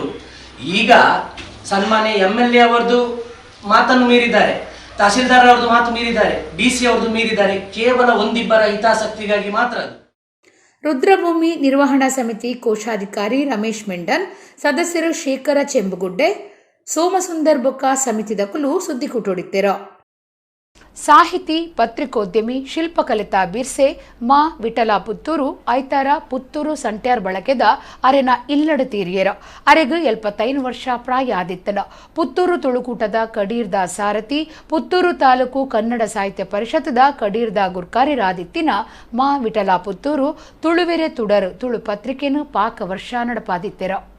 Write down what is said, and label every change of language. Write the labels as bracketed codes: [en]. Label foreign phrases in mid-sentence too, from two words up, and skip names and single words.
[kn] ಈಗ ಸನ್ಮಾನ್ಯ MLA ಅವರದ್ದು ಮಾತನ್ನು ಮೀರಿದ್ದಾರೆ, ತಹಶೀಲ್ದಾರ್ ಅವ್ರದ್ದು ಮಾತು ಮೀರಿದ್ದಾರೆ, DC ಅವ್ರದ್ದು ಮೀರಿದ್ದಾರೆ. ಕೇವಲ ಒಂದಿಬ್ಬರ ಹಿತಾಸಕ್ತಿಗಾಗಿ ಮಾತ್ರ ಅದು. [tcy] ರುದ್ರಭೂಮಿ ನಿರ್ವಹಣಾ ಸಮಿತಿ ಕೋಶಾಧಿಕಾರಿ ರಮೇಶ್ ಮೆಂಡನ್, ಸದಸ್ಯರು ಶೇಖರ ಚೆಂಬುಗುಡ್ಡೆ, ಸೋಮಸುಂದರ್ ಬೊಕ್ಕ ಸಮಿತಿದಕಲು ಸುದ್ದಿ ಕುಟುಡಿತ್ತೆರು. ಸಾಹಿತಿ, ಪತ್ರಿಕೋದ್ಯಮಿ, ಶಿಲ್ಪಕಲಿತಾ ಬಿರ್ಸೆ ಮಾ ವಿಠಲ ಪುತ್ತೂರು ಐತಾರ ಪುತ್ತೂರು ಸಂಟ್ಯಾರ್ ಬಳಕೆದ ಅರೆನ ಇಲ್ಲಡ ತೀರಿಯರ ಅರೆಗ್ 75 ವರ್ಷ ಪ್ರಾಯ ಆದಿತ್ತನ ಪುತ್ತೂರು ತುಳುಕೂಟದ ಕಡೀರ್ದ ಸಾರಥಿ, ಪುತ್ತೂರು ತಾಲೂಕು ಕನ್ನಡ ಸಾಹಿತ್ಯ ಪರಿಷತ್ದ ಕಡೀರ್ದ ಗುರ್ಕಾರಿರಾದಿತ್ತಿನ ಮಾ ವಿಠಲ ಪುತ್ತೂರು ತುಳುವೆರೆ ತುಡರು ತುಳು ಪತ್ರಿಕೆನು ಪಾಕ ವರ್ಷ ನಡಪಾದಿತ್ತೆರ.